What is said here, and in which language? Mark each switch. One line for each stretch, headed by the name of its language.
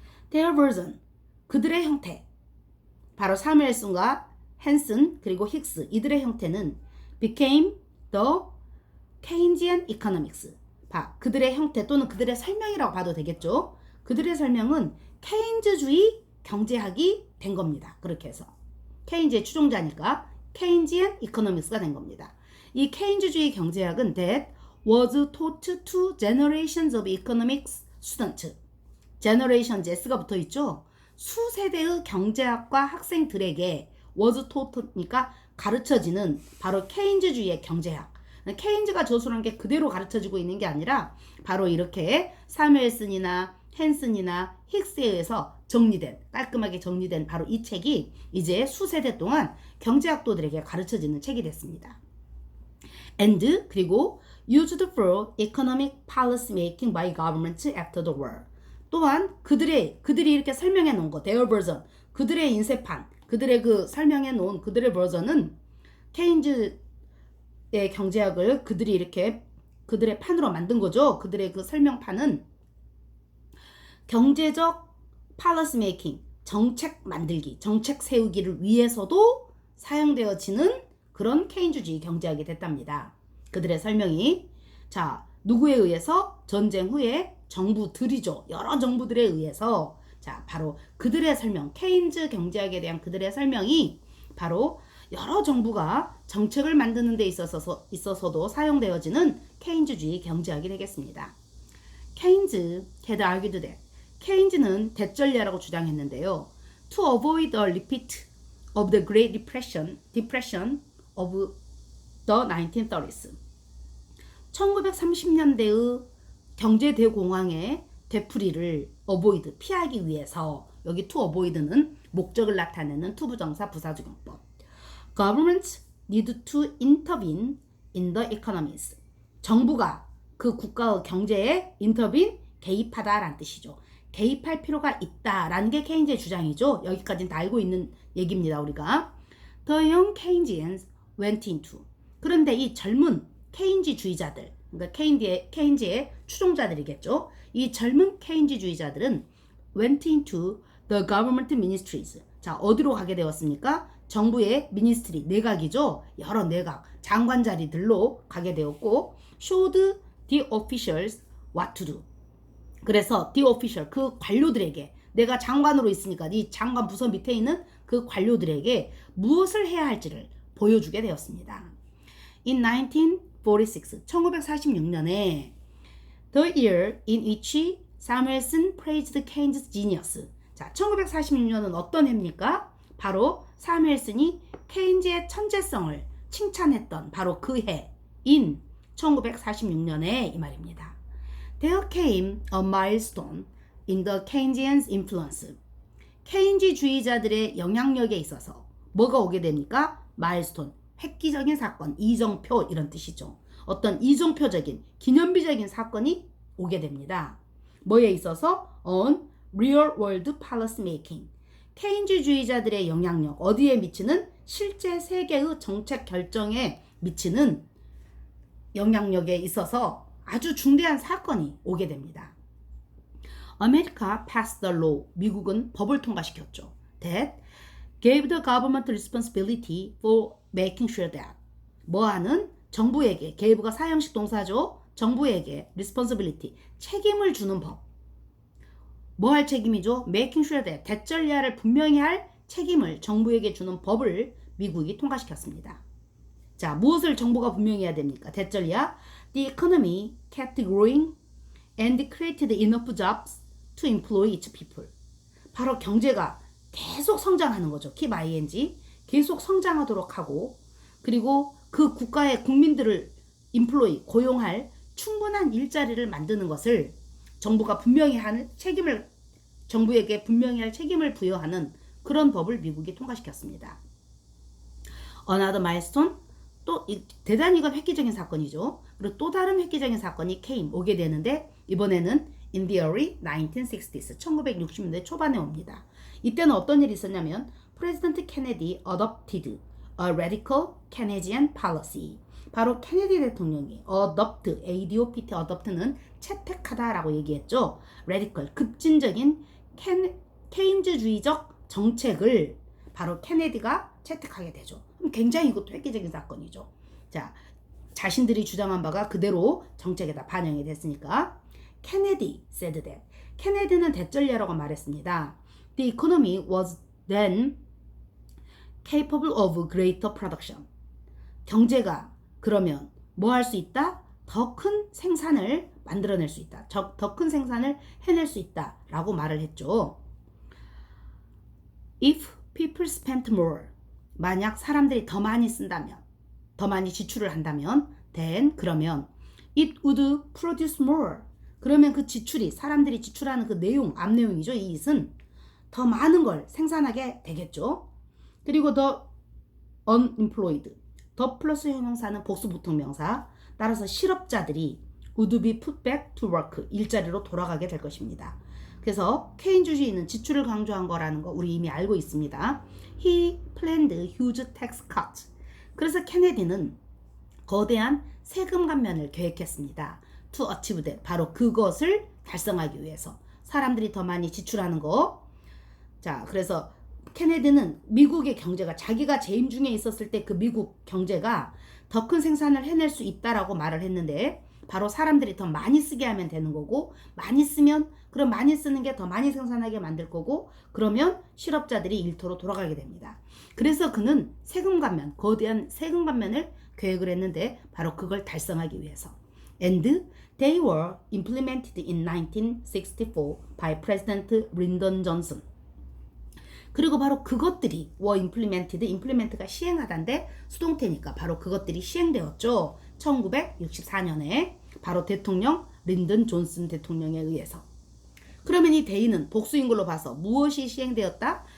English: Their version,
Korean: 그들의 형태. 바로 사무엘슨과 헨슨 그리고 힉스, 이들의 형태는
English: became the Keynesian economics.
Korean: 그들의 형태 또는 그들의 설명이라고 봐도 되겠죠. 그들의 설명은 케인즈주의 경제학이 된 겁니다. 그렇게 해서 케인즈의 추종자니까 Keynesian economics가 된 겁니다. 이 케인즈주의 경제학은
English: that was taught to generations of economics students.
Korean: generation S가 붙어 있죠. 수세대의 경제학과 학생들에게
English: was taught
Korean: 니까 가르쳐지는 바로 케인즈주의의 경제학. 케인즈가 저술한 게 그대로 가르쳐지고 있는 게 아니라 바로 이렇게 사무엘슨이나 헨슨이나 힉스에 의해서 깔끔하게 정리된 바로 이 책이 이제 수세대 동안 경제학도들에게 가르쳐지는 책이 됐습니다.
English: And
Korean: 그리고
English: used for economic policy making by governments after the war.
Korean: 또한 그들이 이렇게 설명해 놓은 거,
English: their version,
Korean: 그들의 인쇄판, 그들의 그 설명해 놓은 그들의 버전은 케인즈의 경제학을 그들이 이렇게 그들의 판으로 만든 거죠. 그들의 그 설명판은 경제적 policy making, 정책 만들기, 정책 세우기를 위해서도 사용되어지는 그런 케인주주의 경제학이 됐답니다. 그들의 설명이 자, 누구에 의해서? 전쟁 후에 정부들이죠. 여러 정부들에 의해서 자, 바로 그들의 설명, 케인즈 경제학에 대한 그들의 설명이 바로 여러 정부가 정책을 만드는 데 있어서도 사용되어지는 케인즈주의 경제학이 되겠습니다. 케인즈
English: had argued that
Korean: 케인즈는 대전례라고 주장했는데요.
English: To avoid a repeat of the Great Depression of the 1930s.
Korean: 1930년대의 경제 대공황의 되풀이를 avoid, 피하기 위해서 여기 to avoid는 목적을 나타내는 투부정사 부사적용법.
English: Governments need to intervene in the economies.
Korean: 정부가 그 국가의 경제에 intervene, 개입하다라는 뜻이죠. 개입할 필요가 있다라는 게 케인즈의 주장이죠. 여기까지는 다 알고 있는 얘기입니다. 우리가
English: The young Keynesians went into.
Korean: 그런데 이 젊은 케인즈주의자들, 그러니까 케인즈의 추종자들이겠죠. 이 젊은 케인즈주의자들은
English: went into the government ministries.
Korean: 자, 어디로 가게 되었습니까? 정부의 미니스트리, 내각이죠. 여러 내각, 장관 자리들로 가게 되었고
English: showed the officials what to do.
Korean: 그래서
English: the official,
Korean: 그 관료들에게 내가 장관으로 있으니까 이 장관 부서 밑에 있는 그 관료들에게 무엇을 해야 할지를 보여주게 되었습니다.
English: In 1946,
Korean: 1946년에
English: the year in which Samuelson praised Keynes' genius.
Korean: 자, 1946년은 어떤 해입니까? 바로 사무엘슨이 케인즈의 천재성을 칭찬했던 바로 그 해인 1946년에 이 말입니다.
English: There came a milestone in the Keynesian influence.
Korean: 케인즈주의자들의 영향력에 있어서 뭐가 오게 됩니까? milestone, 획기적인 사건, 이정표 이런 뜻이죠. 어떤 이정표적인, 기념비적인 사건이 오게 됩니다. 뭐에 있어서?
English: on real world policy making.
Korean: 케인즈주의자들의 영향력, 어디에 미치는? 실제 세계의 정책 결정에 미치는 영향력에 있어서 아주 중대한 사건이 오게 됩니다.
English: America passed the law.
Korean: 미국은 법을 통과시켰죠.
English: That gave the government responsibility for making sure that.
Korean: 뭐하는? 정부에게, gave가 사형식 동사죠. 정부에게 responsibility, 책임을 주는 법. 뭐 할 책임이죠?
English: making sure that,
Korean: 대절리아를 분명히 할 책임을 정부에게 주는 법을 미국이 통과시켰습니다. 자, 무엇을 정부가 분명히 해야 됩니까? 대절리아.
English: The economy kept growing and created enough jobs to employ its people.
Korean: 바로 경제가 계속 성장하는 거죠.
English: keep ing.
Korean: 계속 성장하도록 하고 그리고 그 국가의 국민들을 employ, 고용할 충분한 일자리를 만드는 것을 정부가 분명히 하는 책임을 정부에게 분명히 할 책임을 부여하는 그런 법을 미국이 통과시켰습니다.
English: Another milestone,
Korean: 또 대단히 이건 획기적인 사건이죠. 그리고 또 다른 획기적인 사건이 came, 오게 되는데 이번에는
English: in the early 1960s,
Korean: 1960년대 초반에 옵니다. 이때는 어떤 일이 있었냐면
English: President Kennedy adopted a radical Keynesian policy.
Korean: 바로 케네디 대통령이 adopt, adopt, adopt는 채택하다라고 얘기했죠. radical, 급진적인 케인즈주의적 정책을 바로 케네디가 채택하게 되죠. 굉장히 이것도 획기적인 사건이죠. 자, 자신들이 주장한 바가 그대로 정책에다 반영이 됐으니까 케네디
English: said that.
Korean: 케네디는 대절리아라고 말했습니다.
English: The economy was then capable of greater production.
Korean: 경제가 그러면 뭐 할 수 있다? 더 큰 생산을 만들어낼 수 있다. 더 큰 생산을 해낼 수 있다 라고 말을 했죠.
English: If people spent more,
Korean: 만약 사람들이 더 많이 쓴다면, 더 많이 지출을 한다면
English: then
Korean: 그러면
English: it would produce more,
Korean: 그러면 그 지출이 사람들이 지출하는 그 내용, 앞 내용이죠. 이 it은 더 많은 걸 생산하게 되겠죠. 그리고 더 unemployed. 더 플러스 형용사는 복수 부통명사. 따라서 실업자들이
English: would be put back to work.
Korean: 일자리로 돌아가게 될 것입니다. 그래서 케인주주의는 지출을 강조한 거라는 거 우리 이미 알고 있습니다.
English: He planned huge tax cuts.
Korean: 그래서 케네디는 거대한 세금 감면을 계획했습니다.
English: To achieve that.
Korean: 바로 그것을 달성하기 위해서. 사람들이 더 많이 지출하는 거. 자, 그래서 케네디는 미국의 경제가 자기가 재임 중에 있었을 때 그 미국 경제가 더 큰 생산을 해낼 수 있다라고 말을 했는데 바로 사람들이 더 많이 쓰게 하면 되는 거고 많이 쓰면 그럼 많이 쓰는 게 더 많이 생산하게 만들 거고 그러면 실업자들이 일터로 돌아가게 됩니다. 그래서 그는 세금 감면, 거대한 세금 감면을 계획을 했는데 바로 그걸 달성하기 위해서.
English: And they were implemented in 1964 by President Lyndon Johnson.
Korean: 그리고 바로 그것들이 were implemented, implement가 시행하다인데 수동태니까 바로 그것들이 시행되었죠. 1964년에 바로 대통령 린든 존슨 대통령에 의해서. 그러면 이 데이는 복수인 걸로 봐서 무엇이 시행되었다?